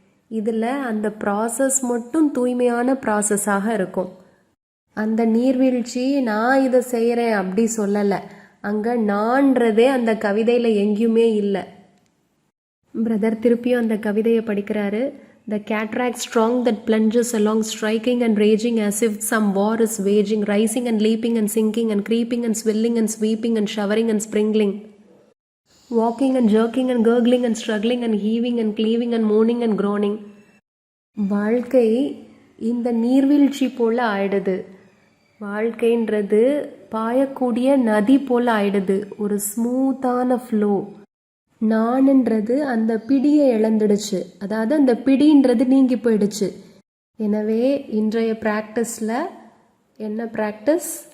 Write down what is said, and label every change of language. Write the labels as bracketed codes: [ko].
[ta] இதில் அந்த ப்ராசஸ் மட்டும் தூய்மையான ப்ராசஸாக இருக்கும். அந்த நீர்வீழ்ச்சி நான் இதை செய்கிறேன் அப்படி சொல்லலை, அங்கே நான்றதே அந்த கவிதையில் எங்கேயுமே இல்லை. பிரதர் திருப்பியும் அந்த கவிதையை படிக்கிறாரு. [en] The cataract strong that plunges along, striking and raging as if some war is waging, rising and leaping and sinking and creeping and swelling and sweeping and showering and sprinkling, walking and jerking and gurgling and struggling and heaving and cleaving and moaning and groaning. [ta] வாழ்க்கை இந்த நீர்வீழ்ச்சி போல ஆயிடுது. வாழ்க்கைன்றது பாயக்கூடிய நதி போல ஆயிடுது, ஒரு ஸ்மூத்தான ஃப்ளோ. நான்ன்றது அந்த பிடியை இழந்துடுச்சு, அதாவது அந்த பிடின்றது நீங்கி போயிடுச்சு. எனவே இன்றைய ப்ராக்டிஸில் என்ன ப்ராக்டிஸ்?